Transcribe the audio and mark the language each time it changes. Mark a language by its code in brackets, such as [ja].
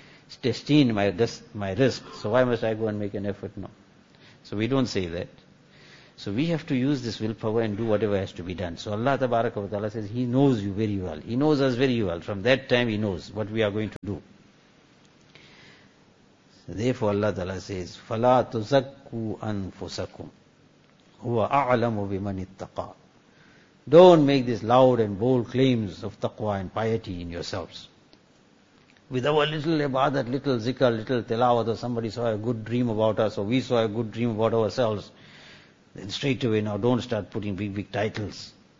[en] It's destined my risk, so why must I go and make an effort? No. So we don't say that. So we have to use this willpower and do whatever has to be done. So Allah Tabaraka wa Ta'ala says, he knows you very well. He knows us very well. From that time he knows what we are going to do. So therefore Allah Ta'ala says, [ar] فَلَا تُزَكُّوا أَنفُسَكُمْ هُوَ أَعْلَمُ بِمَنِ اتَّقَى. [en] Don't make these loud and bold claims of taqwa and piety in yourselves. With our little ibadat, little zikr, little tilawat, or somebody saw a good dream about us, or we saw a good dream about ourselves, then straight away now don't start putting big, big titles.